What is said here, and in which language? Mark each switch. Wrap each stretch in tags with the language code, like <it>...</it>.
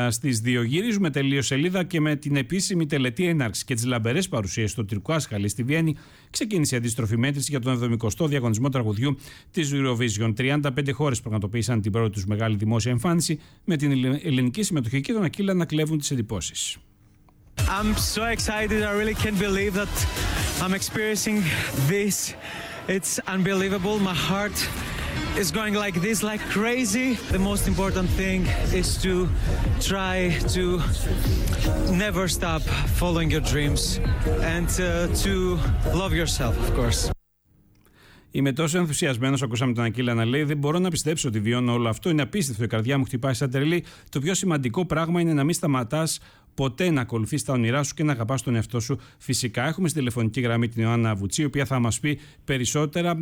<el>Στις 2 γυρίζουμε τελείως σελίδα και με την επίσημη τελετή έναρξη και τις λαμπερές παρουσίες στο Τυρκού Ασχαλή στη Βιέννη, ξεκίνησε η αντίστροφη μέτρηση για τον 70ο διαγωνισμό τραγουδιού της Eurovision. 35 χώρες πραγματοποίησαν την πρώτη τους μεγάλη δημόσια εμφάνιση, με την ελληνική συμμετοχή και τον Ακύλα να κλέβουν τις εντυπώσεις.</el> <en>I'm so excited. I really can't believe that I'm experiencing this. It's unbelievable. My heart is going like this, like crazy. The most important thing is to try to never stop following your dreams and to love yourself, of course.</en> <el>Είμαι τόσο ενθουσιασμένος, ακούσαμε τον Ακύλα να λέει, δεν μπορώ να πιστέψω ότι βιώνω όλο αυτό. Είναι απίστευτο, η καρδιά μου χτυπάει σαν τρελή. Το πιο σημαντικό πράγμα είναι να μην σταματάς ποτέ να ακολουθείς τα όνειρά σου και να αγαπάς τον εαυτό σου. Φυσικά έχουμε στη τηλεφωνική γραμμή την Ιωάννα Βουτσή, η οποία θα μας πει περισσότερα.</el>